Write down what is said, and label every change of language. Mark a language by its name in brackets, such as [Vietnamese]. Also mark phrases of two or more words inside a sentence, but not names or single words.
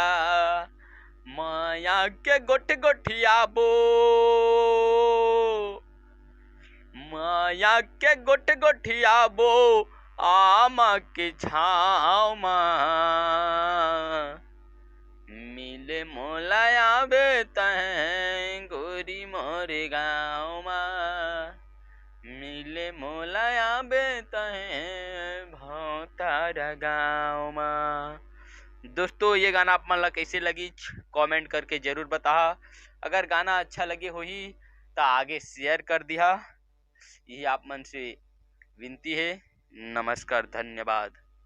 [Chhattisgarhi] माया के गोट गोठियाबो, माया के गोट गोठियाबो, आमा के छाँव मा, मिले मोला आबे तय गोरी मोरे गाँव मा, मिले मोला आबे तय भौतार गाँव मा। दोस्तों, ये गाना आप मन ला कैसे लगी कमेंट करके जरूर बता। अगर गाना अच्छा लगे होही तो आगे शेयर कर दिया। यही आप मन से विनती है। नमस्कार, धन्यवाद।